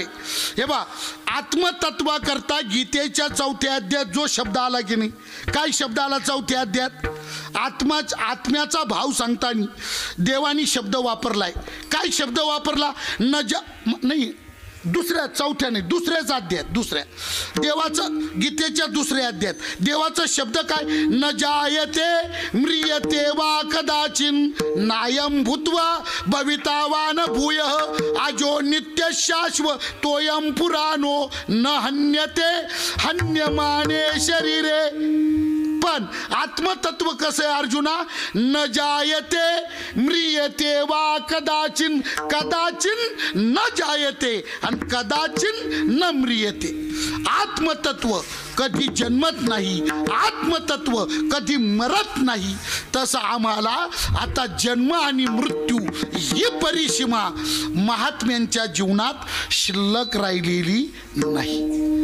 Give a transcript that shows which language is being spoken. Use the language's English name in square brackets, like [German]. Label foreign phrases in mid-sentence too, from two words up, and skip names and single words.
[Marathi] हे बा, आत्मतत्वा करता गीतेच्या 4थ्या अध्यायात जो शब्द आला की नाही, काय शब्द आला 4थ्या अध्यायात? आत्म्याचा भाव सांगताना देवानी शब्द वापरलाय. काय शब्द वापरला? नाही, दुसऱ्या 4थ्या नाही, दुसऱ्याच अध्यायात, दुसऱ्या देवाचं, गीतेच्या 2ऱ्या अध्यायात देवाचा शब्द काय? [Sanskrit] न जायते म्रियते वा कदाचिन नायम भूत्वा भवितावान भूयः आजो नित्य शाश्वत तोयम पुराणो न हन्यते हन्यमाने शरीरे. [Marathi] पण आत्मतत्व कसं आहे अर्जुना? [Sanskrit] न जायते म्रियते वा कदाचिन, कदाचिन न जायते आणि कदाचिन न म्रियते. [Marathi] आत्मतत्व कधी जन्मत नाही, आत्मतत्व कधी मरत नाही. तसं आम्हाला आता जन्म आणि मृत्यू ही परिसीमा महात्म्यांच्या जीवनात शिल्लक राहिलेली नाही.